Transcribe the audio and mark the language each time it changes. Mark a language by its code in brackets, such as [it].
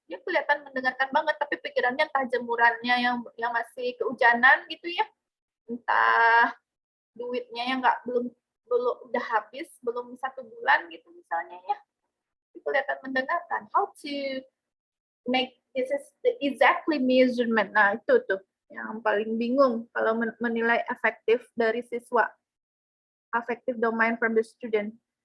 [id] Dia kelihatan mendengarkan banget, tapi pikirannya entah jemurannya yang masih kehujanan gitu ya, entah duitnya yang belum udah habis, belum 1 bulan gitu misalnya ya. Itu kelihatan mendengarkan. [en] How to make this is the exactly measurement. [id] Nah itu tuh yang paling bingung kalau menilai efektif dari siswa. [en] Affective domain from the student.